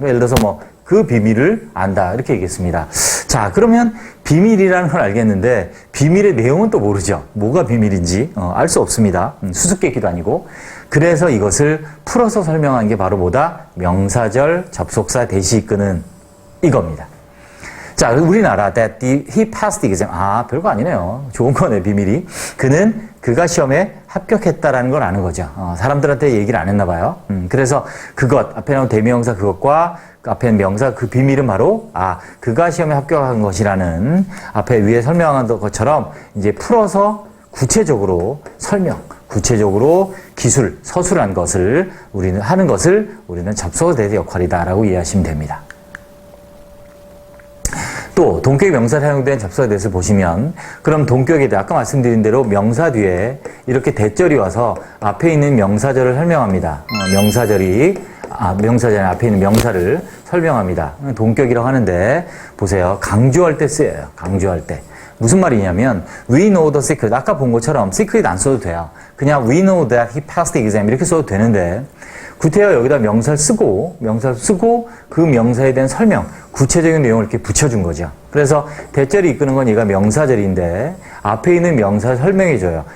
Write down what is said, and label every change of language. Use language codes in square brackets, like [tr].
[ko] 예를 들어서 뭐 그 비밀을 안다 이렇게 얘기했습니다. 자, 그러면 비밀이라는 걸 알겠는데 비밀의 내용은 또 모르죠. 뭐가 비밀인지 알 수 없습니다. 수수께끼도 아니고. 그래서 이것을 풀어서 설명한 게 바로 뭐다? 명사절 접속사 that이 이끄는 이겁니다. 자, 우리나라 [en] that he passed the exam. [ko] 아, 별거 아니네요. 좋은 거네, 비밀이. 그가 시험에 합격했다라는 걸 아는 거죠. 사람들한테 얘기를 안 했나 봐요. 그래서 그것, 앞에 나온 대명사 그것과 그 앞에 명사 그 비밀은 바로 그가 시험에 합격한 것이라는 앞에 위에 설명한 것처럼 이제 풀어서 구체적으로 설명, 구체적으로 기술, 서술한 것을 하는 것을 우리는 접속사 that의 역할이다라고 이해하시면 됩니다. 또 동격의 명사에 사용된 접속사 that을 보시면 그럼 동격에 대해 아까 말씀드린 대로 명사 뒤에 이렇게 대절이 와서 앞에 있는 명사절을 설명합니다. 명사절 앞에 있는 명사를 설명합니다. 동격이라고 하는데 보세요. 강조할 때 쓰여요. 강조할 때. 무슨 말이냐면 [en] we know the secret. [ko] 아까 본 것처럼 secret 안 써도 돼요. 그냥 [en] we know that he passed the exam [ko] 이렇게 써도 되는데 구태여 여기다 명사를 쓰고 그 명사에 대한 설명, 구체적인 내용을 이렇게 붙여준 거죠. 그래서 대절이 이끄는 건 얘가 명사절인데 앞에 있는 명사를 설명해줘요.